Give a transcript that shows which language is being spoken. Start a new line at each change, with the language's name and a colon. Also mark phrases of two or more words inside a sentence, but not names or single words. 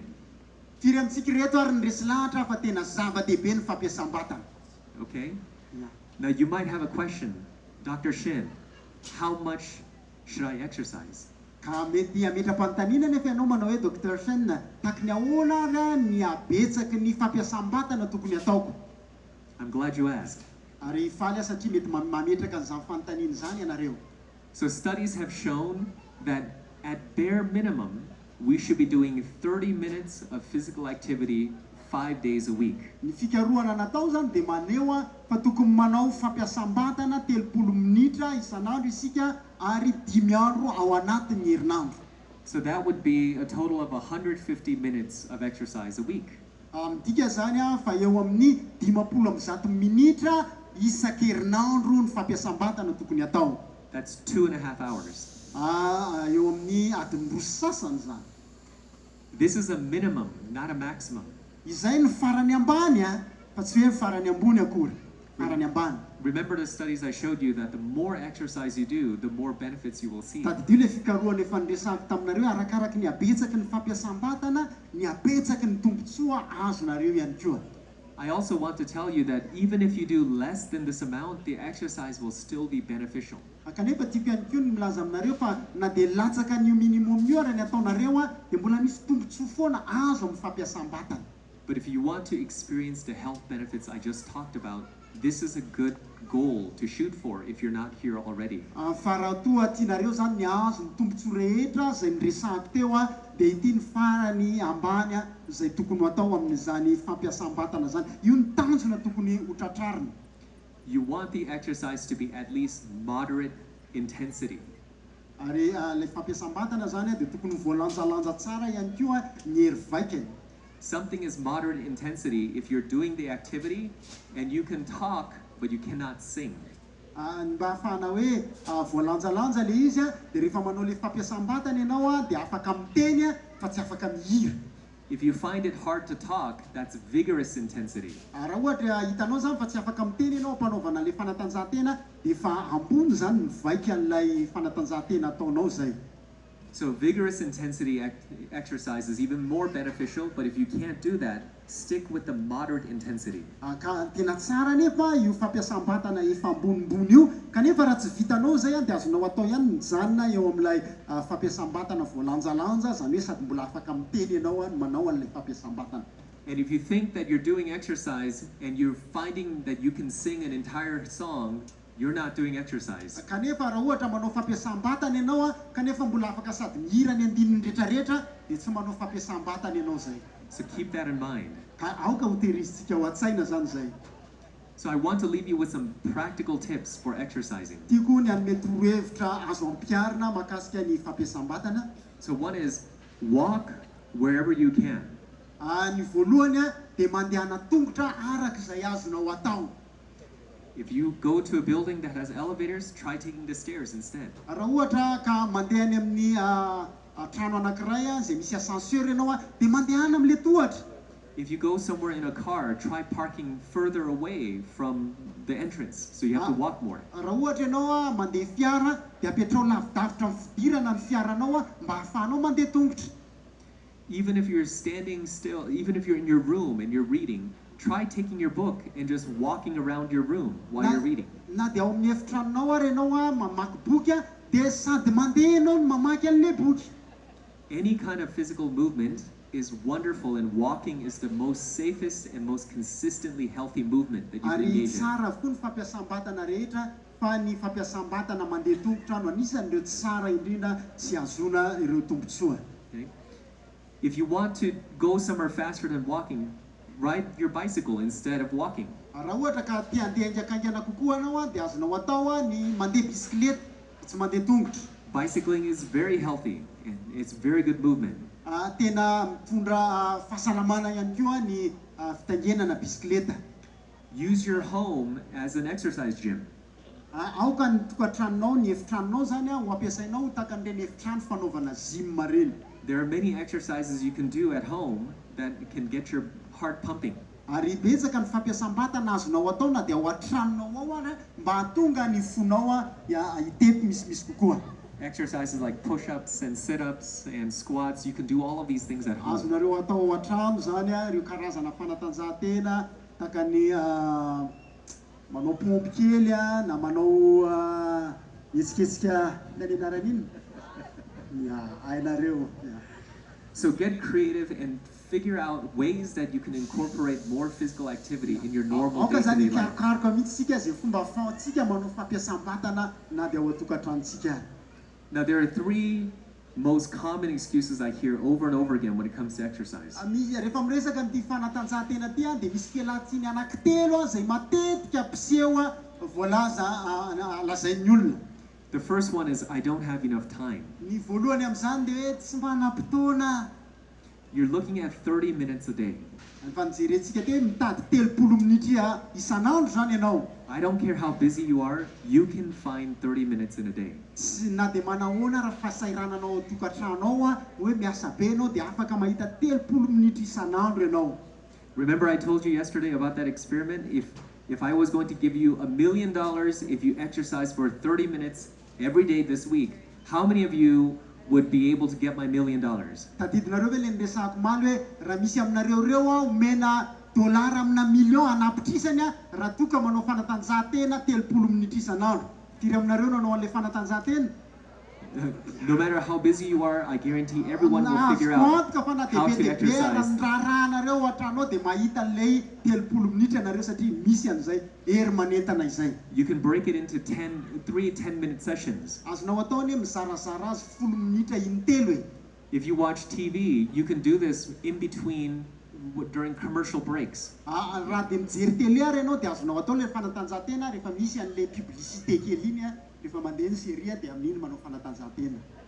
Malagasy: Firy amintsika reto ary ndresy lahatra fa tena zava-dehibe ny fampiasam-batana.
English: Okay? Yeah. Now you might have a question, Dr. Shin, how much should I exercise?
Malagasy: Ka mety ametra-panontaniana nefa ianao manao hoe Dr. Shen, takony ahoana ary ny abetsaky ny fampiasam-batana tokony ataoko?
English: I'm glad you asked.
Malagasy: Ary faly satria mety mametraka an'izany fanontaniana izany ianareo.
English: So studies have shown that at bare minimum, we should be doing 30 minutes of physical activity 5 days a week.
Malagasy: Ny fikarohana natao zany dia maneho fa tokony manao fampiasam-batana 30 minitra isan'andro isika ary 5 andro ao anatin'ny herinandro.
English: So that would be a total of 150 minutes of exercise a week.
Malagasy: Midika zany fa eo amin'ny 50 minitra isan-kerinandro ny fampiasam-batana tokony atao.
English: That's 2.5 hours.
Malagasy: Eo amin'ny adiny roa sasany zany.
English: This is a minimum, not a maximum.
Malagasy: Izay ny farany ambany fa tsy hoe farany ambony akory, farany ambany.
English: Remember the studies I showed you that the more exercise you do, the more benefits you will see.
Malagasy: Tadidio le fikarohana efa niresahako taminareo arakaraky ny abetsaky ny fampiasam-batana, ny abetsaky ny tombontsoa azonareo ihany koa.
English: I also want to tell you that even if you do less than this amount, the exercise will still be beneficial.
Malagasy: Kanefa tiako ihany koa ny milaza aminareo fa na dia latsaka ny minimum io ary ny ataonareo dia mbola misy tombontsoa foana azo amin'ny fampiasam-batana.
English: But if you want to experience the health benefits I just talked about, this is a good goal to shoot for if you're not here already.
Malagasy: Fa raha toa tianareo zany ny azo ny tombontsoa rehetra izay niresahako teo dia ity ny farany ambany izay tokony atao amin'izany fampiasam-batana zany. Io ny tanjona tokony ho tratrarina.
English: You want the exercise to be at least moderate intensity.
Malagasy: Ary le fampiasam-batana zany dia tokony voalanjalanja tsara ihany koa ny hery vaikany.
English: Something is moderate intensity if you're doing the activity and you can talk but you cannot sing.
Malagasy: Mba ahafahana hoe voalanjalanja le izy dia rehefa manao le fampiasam-batana ianao dia afaka miteny fa tsy afaka mihira.
English: If you find it hard to talk, that's vigorous intensity.
Malagasy: Raha ohatra hitanao zany fa tsy afaka miteny ianao mpanaovana le fanatanjahantena dia fa ambony zany ny vaika an'ilay fanatanjahantena ataonao zay.
English: So vigorous intensity exercise is even more beneficial, but if you can't do that, stick with the moderate intensity.
Malagasy: Ka tena tsara nefa io fampiasam-batana efa ambonimbony io, kanefa raha tsy vitanao zay dia azonao atao ihany mijanona eo amin'ilay fampiasam-batana voalanjalanja, zany hoe sady mbola afaka miteny ianao manao an'ilay fampiasam-batana.
English: And if you think that you're doing exercise and you're finding that you can sing an entire song, you're not doing exercise.
Malagasy: Kanefa raha ohatra manao fampiasam-batana ianao kanefa mbola afaka sady mihira ny andininy rehetrarehetra dia tsy manao fampiasam-batana ianao zay.
English: So keep that in mind.
Malagasy: Ka aoka ho tehirizitsika ho an-tsaina zany zay.
English: So I want to leave you with some practical tips for exercising.
Malagasy: Tiako ny anome toro-hevitra azo ampiarina mahakasika ny fampiasam-batana.
English: So one is walk wherever you can.
Malagasy: Ny voalohany dia mandehana tongotra araka izay azonao atao.
English: If you go to a building that has elevators, try taking the stairs instead.
Malagasy: Raha ohatra ka mandeha any amin'ny trano anankiray izay misy ascenseur ianao dia mandehana amin'ilay tohatra.
English: If you go somewhere in a car, try parking further away from the entrance, so you have to walk more.
Malagasy: Raha ohatra ianao mandeha fiara dia apetrao lavidavitra amin'ny fidirana ny fiaranao mba ahafahanao mandeha tongotra.
English: Even if you're standing still, even if you're in your room and you're reading, try taking your book and just walking around your room while you're reading.
Malagasy: Na dia ao amin'ny efitranonao ary ianao mamaky boky dia sady mandeha ianao no mamaky an'ilay boky.
English: Any kind of physical movement is wonderful, and walking is the most safest and most consistently healthy movement that you can
Malagasy: Ary
English: engage in.
Malagasy: tsara avokoa ny fampiasam-batana rehetra fa ny fampiasam-batana mandeha tongotra no anisan'ireo tsara indrindra tsy azona ireo tombontsoa.
English: Okay? If you want to go somewhere faster than walking, ride your bicycle instead of walking.
Malagasy: Raha ohatra ka tia handeha haingakaingana kokoa anao a dia azonao atao ny mandeha bisikileta tsy mandeha tongotra.
English: Bicycling is very healthy and it's very good movement.
Malagasy: Tena mitondra fahasalamana ihany koa ny fitaingenana bisikileta.
English: Use your home as an exercise gym.
Malagasy: Aoka ny tokantranonao ny efitranonao zany ho ampiasainao tahaka an'ireny efitrano fanaovana gym reny.
English: There are many exercises you can do at home that can get your heart pumping.
Malagasy: Ary betsaka ny fampiasam-batana azonao atao na dia ao an-tranonao ao ary mba hahatonga ny fonao hitepy misimisy kokoa.
English: Exercises like push-ups and sit-ups and squats, you can do all of these things at home.
Malagasy: Azonareo atao ao an-trano zany ireo karazana fanatanjahantena tahaka ny manao pompy kely na manao etsiketsika nanenarany iny hainareo.
English: So get creative and figure out ways that you can incorporate more physical activity in your normal
Malagasy: Aoka zany
English: day-to-day life.
Malagasy: karokaroka mihitsy sika zay fomba ahafahantsika manao fampiasam-batana na dia ao an-tokantranontsika.
English: Now there are three most common excuses I hear over and over again when it comes to exercise.
Malagasy: Rehefa miresaka n'ity fanatanjahantena ty dia misy fialantsiny anankitelo zay matetika mpiseho voalaza lazain'ny olona.
English: The first one is, I don't have enough time.
Malagasy: Ny voalohany amin'izany dia hoe tsy manam-potoana.
English: You're looking at 30 minutes a day.
Malagasy: Ny fanjerentsika ty hoe mitady 30 minitra isan'andro zany ianao.
English: I don't care how busy you are, you can find 30 minutes in a day.
Malagasy: Tsy na dia manahoana raha fahasairananao ao tokantranonao hoe miasa be ianao dia afaka mahita 30 minitra isan'andro ianao.
English: Remember I told you yesterday about that experiment? If I was going to give you $1 million if you exercise for 30 minutes every day this week, how many of you would be able to get my $1 million?
Malagasy: Tadidinareo ve le niresahako maly hoe raha misy aminareo reo omena dolara amina million anapitrisany raha toka manao fanatanjahantena 30 minitra isan'andro. Firy aminareo nanao an'ilay fanatanjahantena?
English: No matter how busy you are, I guarantee everyone will figure out how to exercise.
Malagasy: Rahanareo atranao dia mahita an'ilay 30 minitra anareo satria misy an'izay hery manentana izay.
English: You can break it into 3 10-minute sessions.
Malagasy: Azonao atao ny mizarazara azy 10 minitra intelo e.
English: If you watch TV, you can do this in between during commercial breaks.
Malagasy: Raha dia mijery télé ary ianao dia azonao atao ilay fanatanjahantena rehefa misy an'ilay publicité kely iny rehefa mandeha ny série dia amin'iny manao fanatanjahantena.